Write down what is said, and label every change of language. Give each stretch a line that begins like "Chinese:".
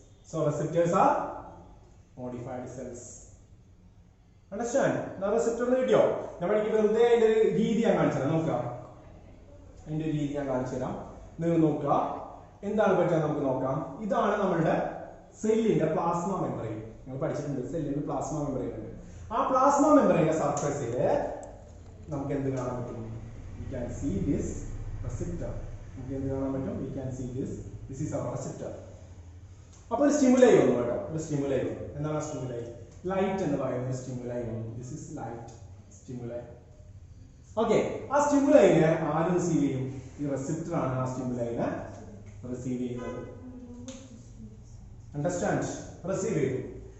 English: So receptors are modified cells. Understand? Now receptor
Malayalam: കിട്ടിയോ? നമ്മൾ ഈ വെറുതെ അതിന്റെ രീതി ഞാൻ കാണിച്ചു തരാം. നോക്കാം, അതിന്റെ രീതി ഞാൻ കാണിച്ചു തരാം. നിങ്ങൾ നോക്കുക, എന്താണ് പറ്റുക നമുക്ക് നോക്കാം. ഇതാണ് നമ്മളുടെ സെല്ലിന്റെ പ്ലാസ്മ മെമ്പറൈൻ. നിങ്ങൾ പഠിച്ചിട്ടുണ്ട്, സെല്ലിന്റെ പ്ലാസ്മ മെമ്പറൈൻ ഉണ്ട്. ആ പ്ലാസ്മ മെമ്പറൈന്റെ സർഫേസിൽ നമുക്ക് എന്ത് കാണാൻ പറ്റും?
English: We can see this receptor.
Malayalam: നമുക്ക് എന്ത് കാണാൻ പറ്റും?
English: We can see this. This is our receptor.
Malayalam: അപ്പോൾ ഒരു സ്റ്റിമുലൈ വന്നു കേട്ടോ, ഒരു സ്റ്റിമുലൈ വന്നു. എന്താണ് ആ സ്റ്റിമുലൈ? ലൈറ്റ് എന്ന് പറയുന്ന ഒരു സ്റ്റിമുലൈ വന്നു.
English: This is light stimuli.
Malayalam: Okay, ആ സ്റ്റിമുലൈനെ ആര് റിസീവ് ചെയ്യും? ഈ റെസിപ്റ്റർ ആണ് ആ സ്റ്റിമുലൈനെ റിസീവ് ചെയ്യുന്നത്. അണ്ടർസ്റ്റാൻഡ്? റിസീവ് ചെയ്തു.